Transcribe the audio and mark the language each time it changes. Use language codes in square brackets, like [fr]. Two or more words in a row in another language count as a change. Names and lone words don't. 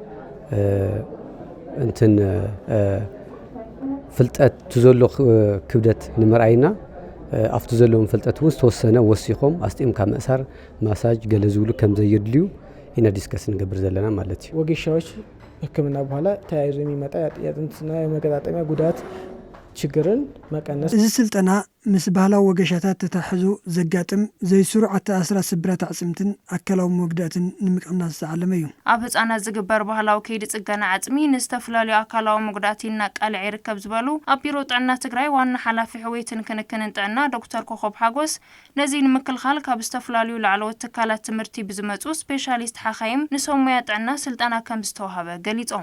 [ti] እንትን ፍልጠት ትዘሎ ክብደት ንምርኣይና ኣብቲ ዘለዎም ፍልጠት ውስጥ ተወሰነ ወሲኾም ኣስጢምካ ምእሳር ማሳጅ ገለ ዝብሉ ከም ዘየድልዩ ኢና ዲስከስ ንገብር ዘለና ማለት እዩ [am] ወጌሻዎች ሕክምና በኋላ ተያይዞ የሚመጣ የጥንትና የመገጣጠሚያ ጉዳት ችግርን መቀነስ [ti] እዚ ስልጠና ምስ ባህላዊ ወጌሻታት ተታሕዙ ዘጋጥም ዘይስሩዕ ኣተኣስራ ስብራት ዓጽምትን ኣካላዊ መጉዳእትን ንምቅናስ ዝዓለመ እዩ ኣብ ህፃናት ዝግበር ባህላዊ ከይዲ ጽገና ዓጽሚ ንዝተፈላለዩ ኣካላዊ መጉዳእቲ እናቃልዐ ይርከብ ዝበሉ ኣብ ቢሮ ጥዕና ትግራይ ዋና ሓላፊ ሕወይትን ክንክንን ጥዕና ዶክተር ኮኸብ ሓጎስ ነዚ ንምክልኻል ካብ ዝተፈላለዩ ላዕለዎት ትካላት ትምህርቲ ብዝመጹ ስፔሻሊስት ሓኻይም ንሰሙያ ጥዕና ስልጠና ከም ዝተዋሃበ ገሊጾም